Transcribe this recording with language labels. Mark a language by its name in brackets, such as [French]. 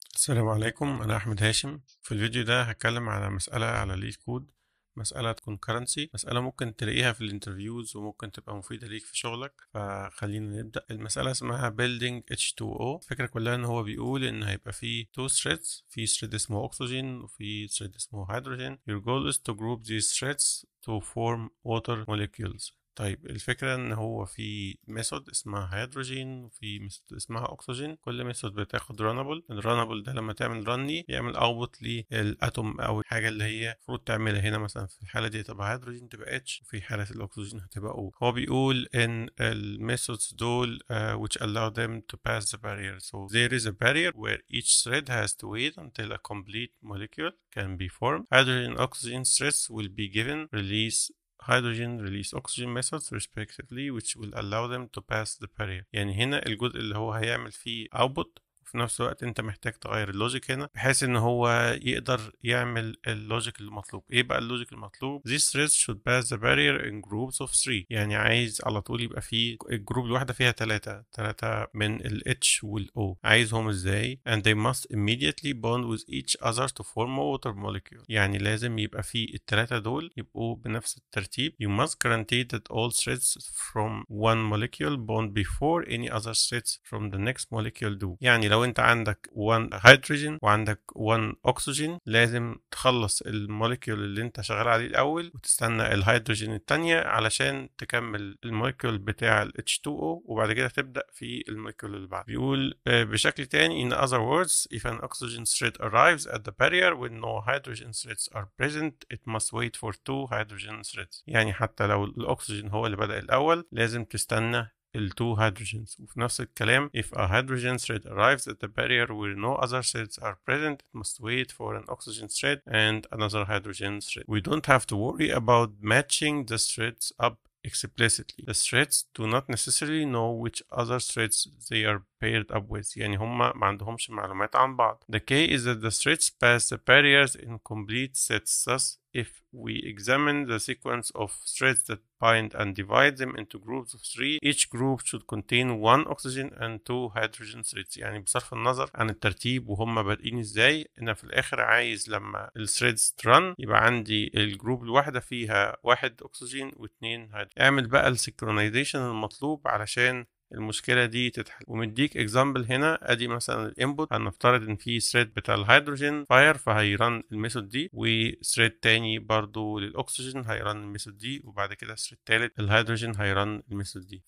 [Arabic] السلام عليكم، أنا أحمد هاشم. في الفيديو ده هتكلم على مسألة على ليد كود، مسألة concurrency، مسألة ممكن تلاقيها في الانترفيوز وممكن تبقى مفيدة ليك في شغلك. فخلينا نبدأ. المسألة اسمها building H2O. الفكرة كلها إن هو بيقول إن هيبقى فيه [English] two threads، [Arabic] في thread اسمه أكسجين وفي thread اسمه هيدروجين. [English] Your goal is to group these threads to form water molecules. [Arabic] طيب الفكرة ان هو في ميثود اسمها هيدروجين وفي ميثود اسمها اكسجين. كل ميثود بتاخد رانبل. الرانبل ده لما تعمل رن يعمل اوتبوت للاتوم او الحاجة اللي هي المفروض تعملها. هنا مثلا في الحالة دي تبقى هيدروجين تبقى اتش، وفي حالة الاكسجين هتبقى او. هو بيقول ان الميثودز دول [English] which allow them to pass the barrier. So there is a barrier where each thread has to wait until a complete molecule can be formed. Hydrogen and oxygen threads will be given release hydrogen release oxygen methods respectively which will allow them to pass the barrier. [Arabic] يعني هنا الجزء اللي هو هيعمل فيه output، وفي نفس الوقت انت محتاج تغير اللوجيك هنا بحيث ان هو يقدر يعمل اللوجيك المطلوب. ايه بقى اللوجيك المطلوب؟ [English] These threads should pass the barrier in groups of 3. [Arabic] يعني عايز على طول يبقى فيه الجروب الواحدة فيها ثلاثة من ال H وال O. عايزهم ازاي؟ [English] And they must immediately bond with each other to form a water molecule. [Arabic] يعني لازم يبقى فيه الثلاثة دول يبقوا بنفس الترتيب. [English] You must guarantee that all threads from one molecule bond before any other threads from the next molecule do. [Arabic] يعني لو انت عندك 1 هيدروجين وعندك 1 اكسجين لازم تخلص الموليكيول اللي انت شغال عليه الاول وتستنى الهيدروجين الثانيه علشان تكمل الموليكيول بتاع ال H2O وبعد كده تبدا في الموليكيول اللي بعده. بيقول بشكل تاني [English] in other words if an oxygen thread arrives at the barrier when no hydrogen threads are present it must wait for 2 hydrogen threads. [Arabic] يعني حتى لو الاكسجين هو اللي بدأ الاول لازم تستنى ال 2 hydrogens. وفي نفس الكلام [English] if a hydrogen thread arrives at the barrier where no other threads are present it must wait for an oxygen thread and another hydrogen thread. We don't have to worry about matching the threads up explicitly. The threads do not necessarily know which other threads they are paired up with. [Arabic] يعني هما ما عندهمش معلومات عن بعض. [English] The key is that the threads pass the barriers in complete sets. Thus if we examine the sequence of threads that bind and divide them into groups of 3 each group should contain 1 oxygen and 2 hydrogen threads. [Arabic] يعني بصرف النظر عن الترتيب وهم بادئين ازاي انا في الاخر عايز لما الثريدز ترن يبقى عندي الجروب الواحده فيها 1 اكسجين و2 هيدروجين. اعمل بقى السينكرونايزيشن المطلوب علشان المشكله دي تتحل. ومديك اكزامبل هنا ادي مثلا الانبوت. هنفترض ان في ثريد بتاع الهيدروجين فاير فهيرن الميثود دي، وثريد تاني برضو للاكسجين هيرن الميثود دي، وبعد كده ثريد تالت الهيدروجين هيرن الميثود دي.